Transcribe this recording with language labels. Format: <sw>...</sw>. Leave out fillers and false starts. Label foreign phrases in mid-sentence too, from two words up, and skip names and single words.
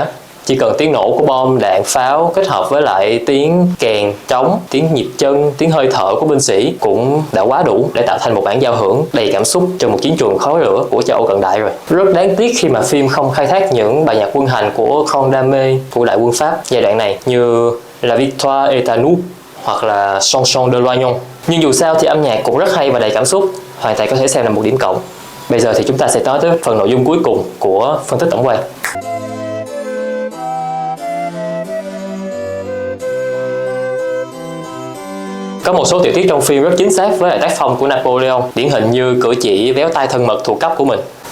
<vi>Chỉ cần tiếng nổ của bom, đạn, pháo kết hợp với lại tiếng kèn, trống, tiếng nhịp chân, tiếng hơi thở của binh sĩ cũng đã quá đủ để tạo thành một bản giao hưởng đầy cảm xúc cho một chiến trường khói lửa của châu Âu cận đại rồi. Rất đáng tiếc khi mà phim không khai thác những bài nhạc quân hành của Condamé của đại quân Pháp giai đoạn này như La Victoire est à nous hoặc là Chanson de Loignon. Nhưng dù sao thì âm nhạc cũng rất hay và đầy cảm xúc, hoàn toàn có thể xem là một điểm cộng. Bây giờ thì chúng ta sẽ nói tới phần nội dung cuối cùng của phân tích tổng quan. Có một số tiểu tiết trong phim rất chính xác với lại tác phong của Napoleon, điển hình như cử chỉ véo tay thân mật thuộc cấp của mình.</vi>